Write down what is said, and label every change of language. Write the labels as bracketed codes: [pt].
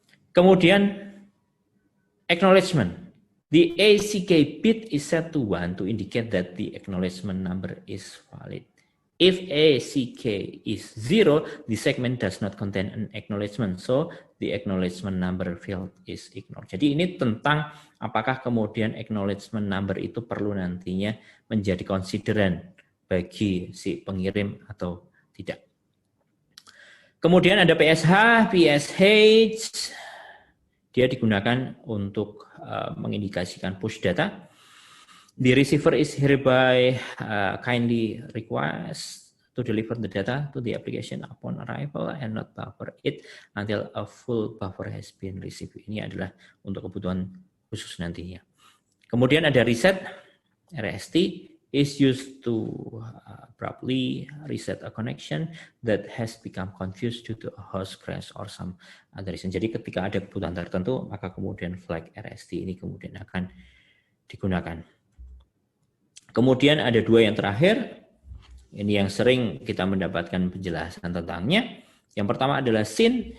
[id] Kemudian acknowledgement. [en] The ACK bit is set to 1 to indicate that the acknowledgement number is valid. If ACK is 0, the segment does not contain an acknowledgement, so the acknowledgement number field is ignored. [id] Jadi ini tentang apakah kemudian acknowledgement number itu perlu nantinya menjadi konsideran bagi si pengirim atau tidak. Kemudian ada PSH, PSH, dia digunakan untuk mengindikasikan push data. [en] The receiver is hereby kindly request to deliver the data to the application upon arrival and not buffer it until a full buffer has been received. [id] Ini adalah untuk kebutuhan khusus nantinya. Kemudian ada reset, [en] RST is used to abruptly reset a connection that has become confused due to a host crash or some other reason. [id] Jadi ketika ada kebutuhan tertentu, maka kemudian flag RST ini kemudian akan digunakan. Kemudian ada dua yang terakhir, ini yang sering kita mendapatkan penjelasan tentangnya. Yang pertama adalah SYN.